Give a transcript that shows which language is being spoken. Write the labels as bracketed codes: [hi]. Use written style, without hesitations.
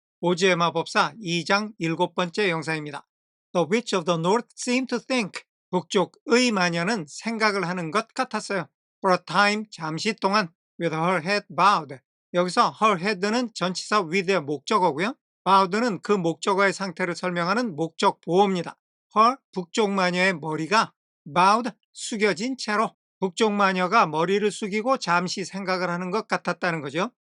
[ko] 오즈의 마법사 2장 7번째 영상입니다. [en] The witch of the north seemed to think. [ko] 북쪽의 마녀는 생각을 하는 것 같았어요. [en] For a time, [ko] 잠시 동안, [en] with her head bowed. [ko] 여기서 her head는 전치사 with의 목적어고요. bowed는 그 목적어의 상태를 설명하는 목적 보호입니다. her, 북쪽 마녀의 머리가 bowed, 숙여진 채로 북쪽 마녀가 머리를 숙이고 잠시 생각을 하는 것 같았다는 거죠.